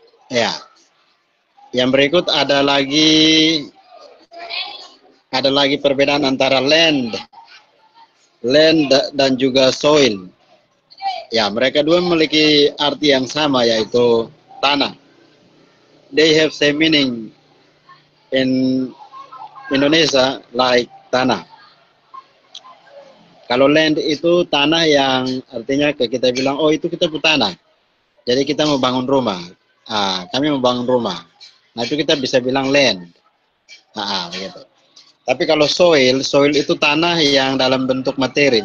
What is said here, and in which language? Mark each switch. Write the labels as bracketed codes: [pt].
[id] Ya, yang berikut ada lagi perbedaan antara land dan juga soil. Ya, mereka dua memiliki arti yang sama, yaitu tanah. [en] They have same meaning in Indonesia like tanah. [id] Kalau land itu tanah yang artinya kita bilang, oh itu kita punya tanah. Jadi kita mau bangun rumah. Kami mau bangun rumah. Nah itu kita bisa bilang land. Begitu. Tapi kalau soil itu tanah yang dalam bentuk materi.